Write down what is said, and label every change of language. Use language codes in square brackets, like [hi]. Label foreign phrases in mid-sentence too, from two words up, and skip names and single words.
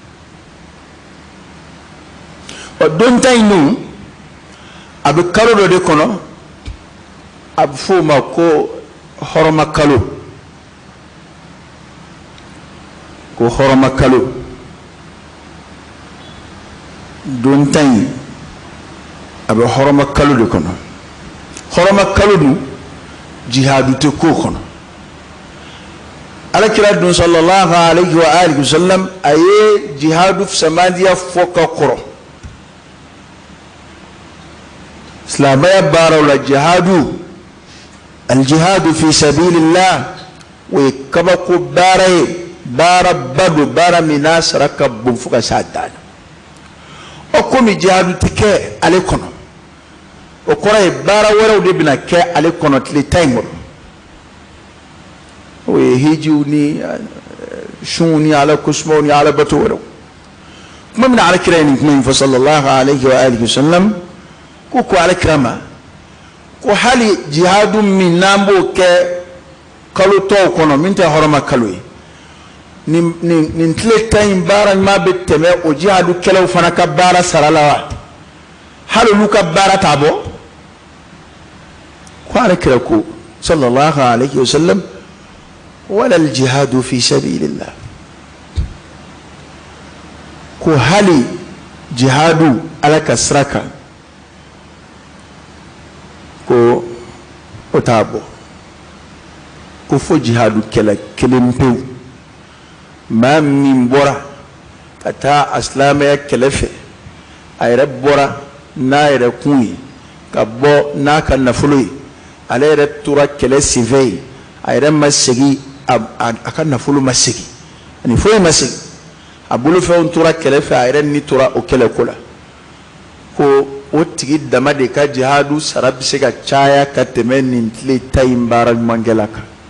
[bm] ɔ don ta in dun a bɛ kalo dɔ de kɔnɔ a bɛ fɔ o ma ko hɔrɔma kalo ko hɔrɔma kalo don ta in a bɛ hɔrɔma kalo de kɔnɔ hɔrɔma kalo dun jihadu tɛ k'o kɔnɔ alakira dun [ar] صلى الله عليه وآله وسلم [bm] a ye jihadu samadiya fɔ ka kɔrɔ silamɛya baaraw la jihadu [ar] الجهاد في سبيل الله [bm] o ye kabako baara ye baaraba don baara min n'a sara ka bon fo ka s'a dan na o komi jihadu tɛ kɛ ale kɔnɔ o kɔrɔ ye baara wɛrɛw de bɛna kɛ ale kɔnɔ tile 10 in kɔnɔ o ye hijiw ni sunw ni ala kusumaw ni ala bato wɛrɛw kuma min na alakira ye nin kuma in fɔ [ar] صلى الله عليه وآله وسلم [bm] ko alakira ma ko hali jihadu min n'an b'o kɛ kalo tɔw kɔnɔ min tɛ hɔrɔma kalo ye nin tile 10 in baara ɲuman bɛ tɛmɛ o jihadu kɛlaw fana ka baara sara la wa hali olu ka baara t'a bɔ ko alakira ko [ar] صلى الله عليه وسلم ولا الجهاد في سبيل الله [bm] ko hali jihadu ala ka sira kan ko o t'a bɔ ko fo jihadu kɛlɛ kelen pewu maa min bɔra ka taa a silamɛya kɛlɛ fɛ a yɛrɛ bɔra n'a yɛrɛ kun ye ka bɔ n'a ka nafolo ye ale yɛrɛ tora kɛlɛ senfɛ ye a yɛrɛ ma segin a ka nafolo ma segin ani foyi ma segin a bolofɛnw tora kɛlɛ fɛ a yɛrɛ ni tora o kɛlɛ ko la ko o tigi dama de ka jihadu sara bɛ se ka caya ka tɛmɛ nin tile 10 in baara ɲumankɛla kan